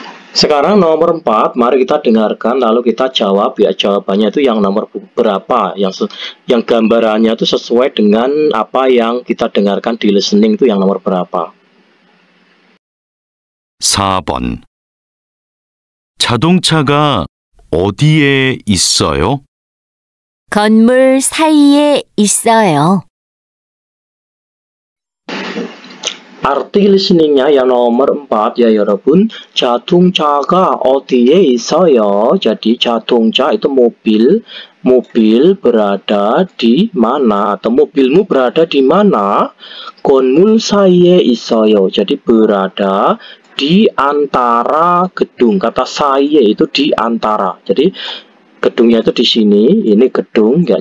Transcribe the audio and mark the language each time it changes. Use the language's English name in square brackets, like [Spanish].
[Indonesian] Sekarang nomor 4, mari kita dengarkan lalu kita jawab ya. Jawabannya itu yang nomor berapa? Yang gambarannya itu sesuai dengan apa yang kita dengarkan di listening itu yang nomor berapa? [Korean] 4번. 자동차가 어디에 있어요? 건물 사이에 있어요. [Indonesian] Arti listeningnya yang nomor 4 ya Yorobun. [Korean] 자동차가 어디에 있어요? [Indonesian] Jadi 자동차 itu mobil. Mobil berada di mana? Atau mobilmu berada di mana? [Korean] 건물 사이에 있어요. [Indonesian] Jadi berada di antara gedung. Kata 사이에 itu di antara. Jadi gedungnya itu di sini, ini gedung ya.